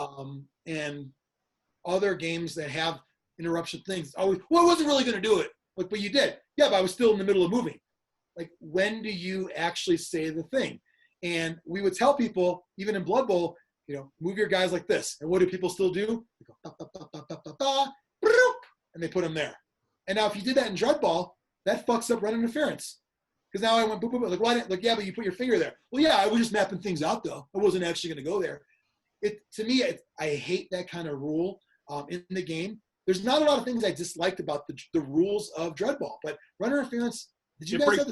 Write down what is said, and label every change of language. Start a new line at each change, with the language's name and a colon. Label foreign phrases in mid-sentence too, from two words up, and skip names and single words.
English: And other games that have interruption things. Always, well, I wasn't really going to do it. Like, but you did. Yeah, but I was still in the middle of moving. Like, when do you actually say the thing? And we would tell people, even in Blood Bowl, move your guys like this. And what do people still do? They go, ba, ba, ba, ba, ba, ba, ba, broop, and they put them there. And now if you did that in Dreadball, that fucks up run interference. Because now I went boop, boop, boop. Like, why didn't, like, yeah, but you put your finger there. Well, yeah, I was just mapping things out, though. I wasn't actually going to go there. To me, I hate that kind of rule in the game. There's not a lot of things I disliked about the rules of Dreadball, but run interference, did you guys have